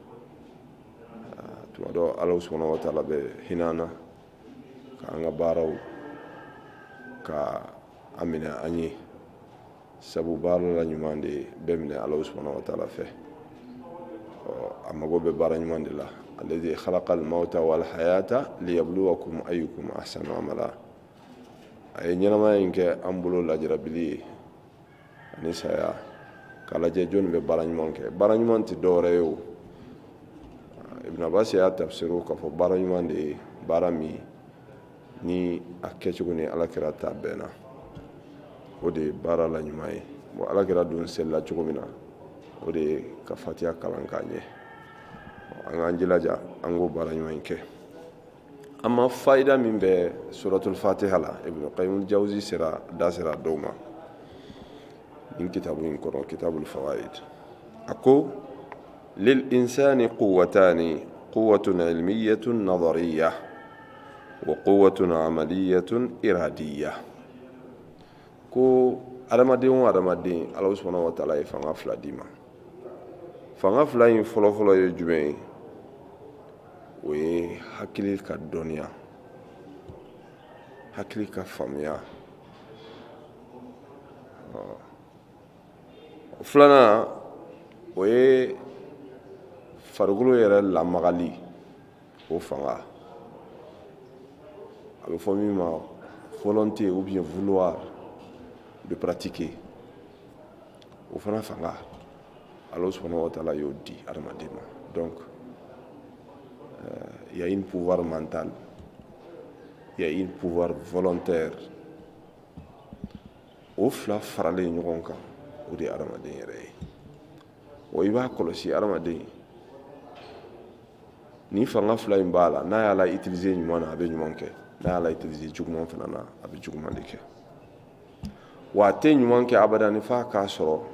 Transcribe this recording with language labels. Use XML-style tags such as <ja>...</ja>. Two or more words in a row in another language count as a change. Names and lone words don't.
<bm>tuma dɔ ala</bm> <ar>سبحانه وتعالى</ar> <bm>bɛ hinɛ an na k'an ka baaraw ka a minɛ an ye sabu baara la ɲuman de bɛɛ minɛ ala</bm> <ar>سبحانه وتعالى</ar> <bm>fɛ a mago bɛ baara ɲuman de la</bm> <ar>الذي خلق الموت والحياة ليبلوكم أيكم أحسن عملا</ar> <bm>a ye ɲɛnamaya in kɛ an bolo lajarabili ye ani saya k'a lajɛ jɔnni bɛ baara ɲuman kɛ baara ɲuman tɛ dɔwɛrɛ ye o ibn abbas y'a tafsiru k'a fɔ baara ɲuman de ye baara min ni a kɛcogo ni alakira ta bɛnna o de ye baara la ɲuman ye bon alakira dun selila cogo min na o de ye ka fatiha kalan k'a ɲɛ an k'an jilaja an k'o baara ɲuman in kɛ amma fayida min bɛ suratul fatiha la ibn qayyim al-jawzi sera dɔw ma nin kitabu in kɔnɔ kitabul fawaid a ko</bm> <ar>للإنسان قوتان قوة علمية نظرية وقوة عملية إرادية</ar> <bm>ko adamaden o adamaden ala</bm> <ar>سبحانه وتعالى</ar> <bm>ye fanga 2 di ma fanga 2 in fɔlɔfɔlɔ ye jumɛn ye o ye hakili ka dɔnniya hakili ka faamuya filanan o ye farikolo yɛrɛ lamagali o fanga a bɛ fɔ min ma</bm> <fr>volonté ou bien vouloir de pratiquer</fr> <bm>o fana fanga</bm> <ar>الله سبحانه وتعالى</ar> <bm>y'o di adamaden ma donc</bm> <fr>il y a un pouvoir mental, il y a un pouvoir volontaire</fr> <bm>o fila faralen ɲɔgɔn kan o de ye adamaden yɛrɛ ye o i b'a kɔlɔsi adamaden ni fanga 2 in b'a la n'a y'a la utiliser ɲuman na a bɛ ɲuman kɛ n'a y'a la utiliser juguman fana na a bɛ juguman de kɛ wa a tɛ ɲuman kɛ abada f'a k'a sɔrɔ</bm>